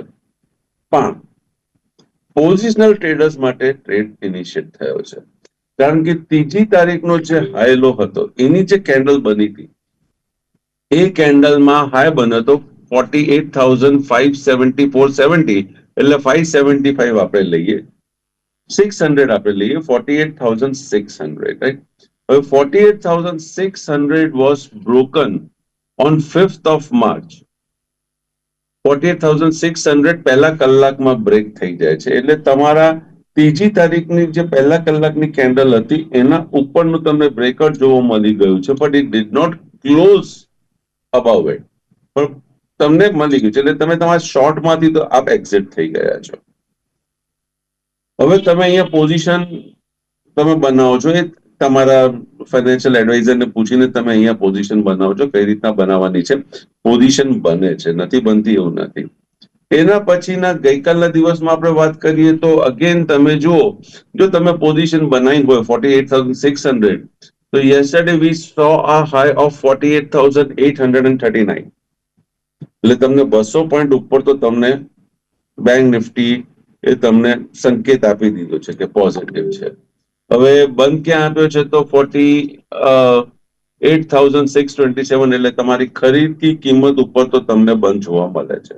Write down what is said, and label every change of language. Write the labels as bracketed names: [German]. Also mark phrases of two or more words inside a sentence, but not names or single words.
[Gujarati] પણ [English] positional traders [Gujarati] માટે [English] trade initiate [Gujarati] થયો છે કારણ કે 3જી તારીખનો જે હાઈલો હતો એની જે કેન્ડલ બની હતી એ કેન્ડલમાં હાઈ બન્યો હતો 48,574.70 એટલે 575 આપણે લઈએ, 600 આપણે લઈએ, 48,600, right? [English] 48,600 was broken on 5th of March. [Gujarati] 48,600 પહેલા કલાકમાં બ્રેક થઈ જાય છે એટલે તમારા 3જી તારીખની જે પહેલા કલાકની કેન્ડલ હતી એના ઉપરનું તમને બ્રેકઆઉટ જોવા મળી ગયું છે [English] but it did not close above it, [Gujarati] પણ તમને મળી ગયું છે એટલે તમે તમારા શોર્ટમાંથી તો આપ એક્ઝિટ થઈ ગયા છો. હવે તમે અહીંયા પોઝિશન તમે બનાવો છો, એ તમારા ફાઇનાન્શિયલ એડવાઇઝરને પૂછીને તમે અહીંયા પોઝિશન બનાવો છો, કઈ રીતના બનાવવાની છે. પોઝિશન બને છે, નથી બનતી એવું નથી. એના પછીના ગઈકાલના દિવસમાં આપણે વાત કરીએ તો અગેન તમે જુઓ, જો તમે પોઝિશન બનાવી હોય 48,600, તો [English] yesterday we saw a high of 48,839. [Gujarati] એટલે તમને 200 પોઈન્ટ ઉપર તો તમને બેંક નિફ્ટી એ તમને સંકેત આપી દીધો છે કે પોઝિટિવ છે. હવે બંધ ક્યાં આપ્યો છે તો 48,627, એટલે તમારી ખરીદની કિંમત ઉપર તો તમને બંધ જોવા મળે છે.